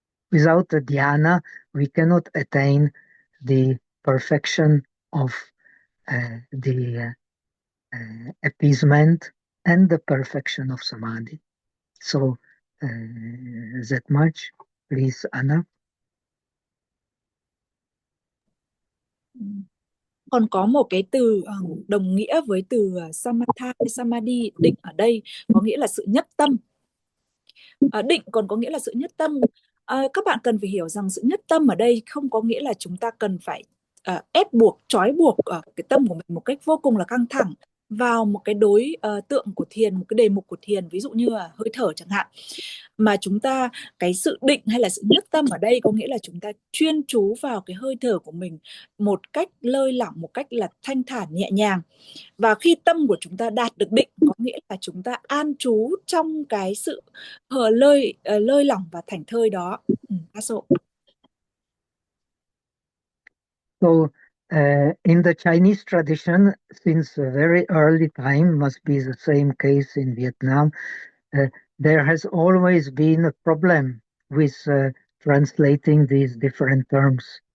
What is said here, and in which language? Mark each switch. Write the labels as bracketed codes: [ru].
[en] Without the dhyana, we cannot attain the perfection of the appeasement and the perfection of samadhi. So that much, please, Anna. [vi] Còn có một cái từ đồng nghĩa với từ samatha hay samadhi, định ở đây có nghĩa là sự nhất tâm. Định còn có nghĩa là sự nhất tâm. Các bạn cần phải hiểu rằng sự nhất tâm ở đây không có nghĩa là chúng ta cần phải ép buộc, trói buộc cái tâm của mình một cách vô cùng là căng thẳng vào một cái đối tượng của thiền, một cái đề mục của thiền, ví dụ như là hơi thở chẳng hạn. Mà chúng ta, cái sự định hay là sự nhất tâm ở đây có nghĩa là chúng ta chuyên chú vào cái hơi thở của mình một cách lơi lỏng, một cách là thanh thản nhẹ nhàng. Và khi tâm của chúng ta đạt được định có nghĩa là chúng ta an trú trong cái sự lơi lỏng và thảnh thơi đó. [en] So in the Chinese tradition, since a very early time, must be the same case in Vietnam, there has always been a problem with translating these different terms.